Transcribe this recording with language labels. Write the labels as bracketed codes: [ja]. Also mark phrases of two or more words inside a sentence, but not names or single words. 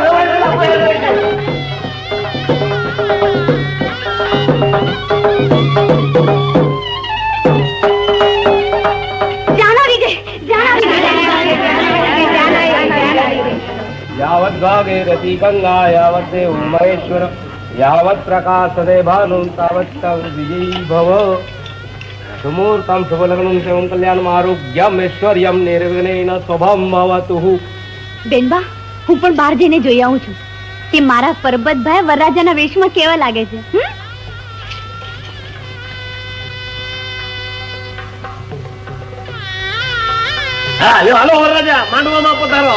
[sa] यावत् भागे रति गंगा यावत् देव महेश्वर यावत् प्रकाशते भानु तावत् विजयी भव. सुमूर्तम शुभलग्नं शिवं कल्याणम् आरोग्यम ऐश्वर्यम निर्विघ्नेन शुभम भवतु. [gu] બેનબા, હું પણ બહાર જઈને જોઈ આવું છું કે મારા પરબતભાઈ વરરાજાના વેશમાં કેવા લાગે છે. હા લ્યો, હાલો વરરાજા, માંડવામાં પધારો.